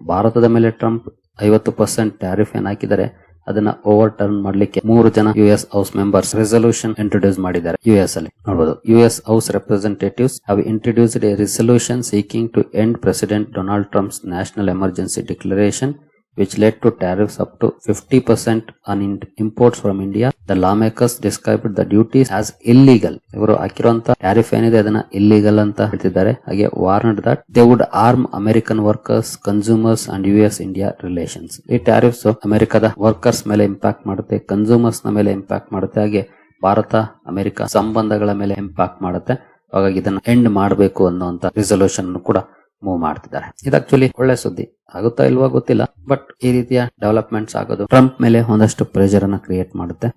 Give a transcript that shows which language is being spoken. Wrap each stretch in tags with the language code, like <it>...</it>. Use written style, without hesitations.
<kn>ಭಾರತದ ಮೇಲೆ Trump 50% tariff ಏನ್ ಹಾಕಿದ್ದಾರೆ ಅದನ್ನ ಓವರ್ ಟರ್ನ್ ಮಾಡ್ಲಿಕ್ಕೆ 3 ಜನ US house members resolution introduce ಮಾಡಿದ್ದಾರೆ. US ಅಲ್ಲಿ ನೋಡಬಹುದು,</kn> <en>US house representatives have introduced a resolution seeking to end president Donald Trump's national emergency declaration which led to tariffs up to 50% on imports from India. The lawmakers described the duties as illegal.</en> <kn>ಇವರು ಹಾಕಿರುವಂತ tariff ಏನಿದೆ ಅದನ್ನ illegal ಅಂತ ಹೇಳ್ತಿದ್ದಾರೆ.</kn> <en>ಹಾಗೆ warned that they would harm American workers, consumers and US-India relations.</en> <kn>ಈ tariffs ಅಮೆರಿಕದ workers ಮೇಲೆ impact ಮಾಡುತ್ತೆ, ಕನ್ಸ್ಯೂಮರ್ಸ್ ನ ಮೇಲೆ ಇಂಪ್ಯಾಕ್ಟ್ ಮಾಡುತ್ತೆ, ಹಾಗೆ ಭಾರತ ಅಮೆರಿಕ ಸಂಬಂಧಗಳ ಮೇಲೆ ಇಂಪ್ಯಾಕ್ಟ್ ಮಾಡುತ್ತೆ. ಹಾಗಾಗಿ ಇದನ್ನ ಎಂಡ್ ಮಾಡಬೇಕು ಅನ್ನುವಂತ ರಿಸಲ್ಯೂಷನ್ ಕೂಡ ಮೂವ್ ಮಾಡ್ತಿದ್ದಾರೆ. ಇದು ಆಕ್ಚುಲಿ ಒಳ್ಳೆ ಸುದ್ದಿ. ಆಗುತ್ತಾ ಇಲ್ವಾ ಗೊತ್ತಿಲ್ಲ, ಬಟ್ ಈ ರೀತಿಯ ಡೆವಲಪ್ಮೆಂಟ್ಸ್ ಆಗೋದು ಟ್ರಂಪ್ ಮೇಲೆ ಒಂದಷ್ಟು ಪ್ರೆಷರ್ ಅನ್ನ ಕ್ರಿಯೇಟ್ ಮಾಡುತ್ತೆ.</kn>